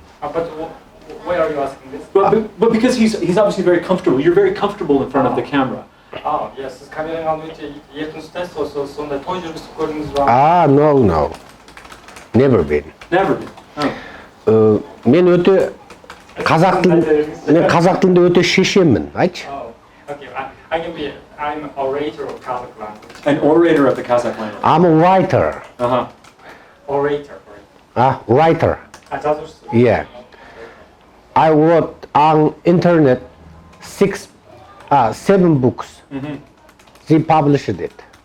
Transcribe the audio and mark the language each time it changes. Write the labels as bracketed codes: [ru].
[en] But why are you asking this? But because he's obviously very comfortable. You're very comfortable in front of the camera. Yes. 카메라가 이제 예쁜 스탠스 so the 토이즈 주스코링 is No. Never been. Never been. [kk] Мен өте қазақ тілінде өте шешенмін, айтшы. [en] Okay. I'm an orator of Kazakh language. An orator of the Kazakh language. I'm a writer. Orator. Writer. [kk] жазушы. [en] Yeah. I wrote on internet 7 books. They published it.